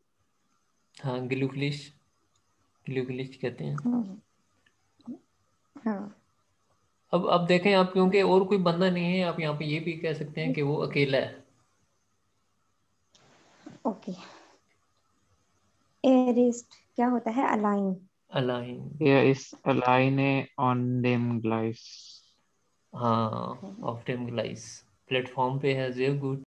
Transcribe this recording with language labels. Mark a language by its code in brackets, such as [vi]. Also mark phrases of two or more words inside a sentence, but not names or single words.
[hi] हाँ, ग्लूकलिश. ग्लूकलिश कहते हैं. हाँ. अब देखें आप, क्योंकि और कोई बंदा नहीं है, आप यहाँ पे ये भी कह सकते हैं कि वो अकेला है. ओके. [de] er ist [hi] क्या होता है? अलाइन. [de] अलाइन. Er ist alleine on dem Gleis. [hi] हाँ, [de] auf dem Gleis. [hi] प्लेटफॉर्म पे है. [de] sehr gut.